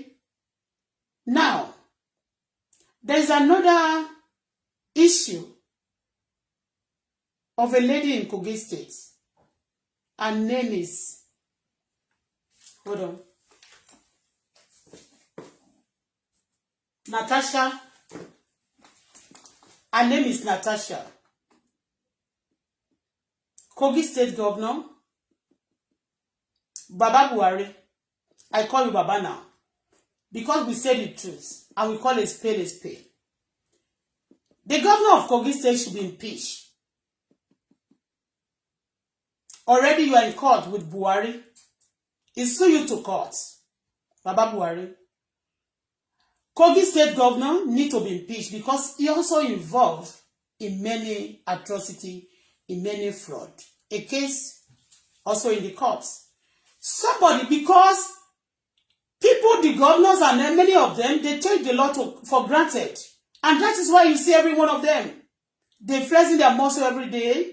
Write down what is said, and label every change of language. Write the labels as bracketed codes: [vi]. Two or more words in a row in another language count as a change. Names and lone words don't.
[en] Now, there is another issue of a lady in Kogi State. Her name is, hold on, Natasha. Her name is Natasha. Kogi State Governor, Baba Buhari. I call you Baba now. Because we say the truth. And we call a spade a spade. The governor of Kogi State should be impeached. Already you are in court with Buhari. He sue you to court. Baba Buhari. Kogi State Governor need to be impeached because he also involved in many atrocity, in many fraud. A case also in the courts. Somebody, because people, the governors and many of them, they take the law for granted. And that is why you see every one of them. They flexing their muscle every day.